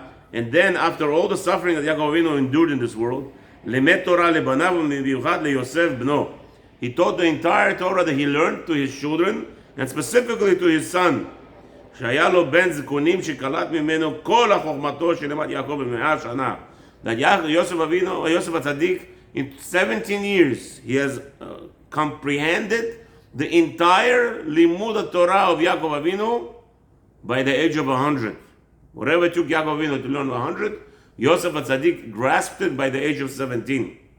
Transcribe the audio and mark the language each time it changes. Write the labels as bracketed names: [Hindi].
[English] And then after all the suffering that Yaakov Avinu endured in this world, [Hebrew] Lemet Torah lebanav u'mivyuchad leyosef bno. [English] He taught the entire Torah that he learned to his children, and specifically to his son. [Hebrew] שהיה לו בן זקונים שקלט ממנו כל החוכמתו שלמד יעקב ב100 שנה. [English] That Yosef Avinu, Yosef HaTzadik, in 17 years, he has comprehended the entire Limud Torah of Yaakov Avinu by the age of 100. Whatever it took Yaakov Avinu to learn 100, Yosef HaTzadik grasped it by the age of 17.